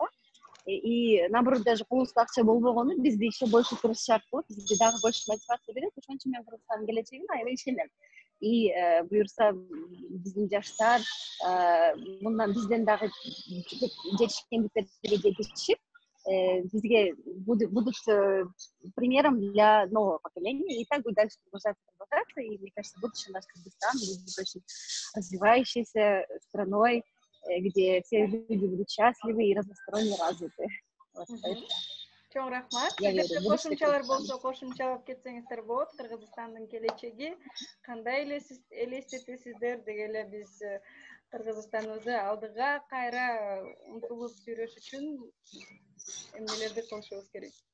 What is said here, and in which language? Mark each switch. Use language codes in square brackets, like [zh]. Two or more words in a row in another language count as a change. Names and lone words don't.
[ky] И наоборот, даже колубузда акча болбогону бизди ишке больше тырышчаак кылып, бизге дагы больше мотивация берет. Ошон үчүн мен Кыргызстандын келечегине аябай ишенем. И буюрса биздин жаштар мындан бизден дагы жетишкендиктерге жетишип, бизге [ru] будут примером для нового поколения. И так будет дальше продолжаться. И мне кажется, будущее наш Кыргызстан будет очень развивающейся страной, где все люди будут счастливы и разносторонне развиты. [ky] Чоң рахмат. Эгерде кошумчалар болсо, кошумчалап кетсеңиздер болот. Кыргызстандын келечеги кандай элестетесиздер деги эле биз Кыргызстаныбызды алдыга кайра умтулуп жүрүш үчүн эмнелерди кылышыбыз керек?